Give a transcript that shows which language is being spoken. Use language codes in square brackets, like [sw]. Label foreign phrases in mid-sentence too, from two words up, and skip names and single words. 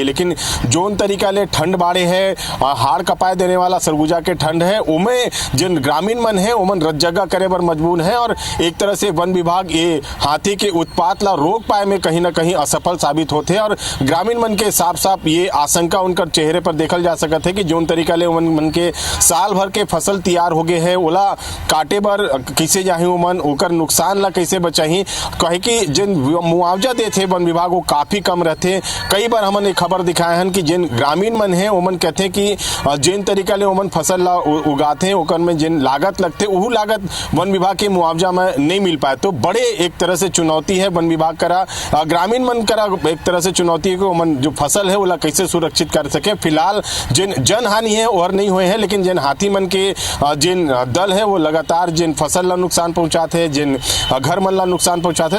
[hne] लेकिन जोन तरीका ले ठंड बाड़े है, हाड़ कपाए देने वाला सरगुजा के ठंड है, उमें जिन ग्रामीण मन है उमन रत जगह करे बर मजबूर है। और एक तरह से वन विभाग ये हाथी के उत्पात ला रोक पाए में कहीं ना कहीं असफल साबित होते हैं। और ग्रामीण मन के साफ साफ ये आशंका उनकर चेहरे पर देखल जा सकत है कि जोन तरीका ले मन के साल भर के फसल तैयार हो गए है, ओला काटे बर कैसे जाही उमन, ओकर नुकसान ला कैसे बचाही। कहे कि जिन मुआवजा देते वन विभाग वो काफी कम रहते। कई बार हमन एक खबर दिखाए हैं कि जिन ग्रामीण मन है उमन कहते हैं कि जिन तरीका ले उमन फसल ला उगाते हैं ओकर में जिन लागत लगते वो लागत वन विभाग के मुआवजा में नहीं मिल पाए। तो बड़े एक तरह से चुनौती है वन विभाग करा, ग्रामीण मन करा एक तरह से चुनौती है कि मन जो फसल है वो कैसे सुरक्षित कर सके। फिलहाल जिन जन हानि है और नहीं हुए हैं, लेकिन जिन हाथी मन के जिन दल है वो लगातार जिन फसल ला नुकसान पहुंचाते हैं, जिन घर मन ला नुकसान पहुंचाते हैं।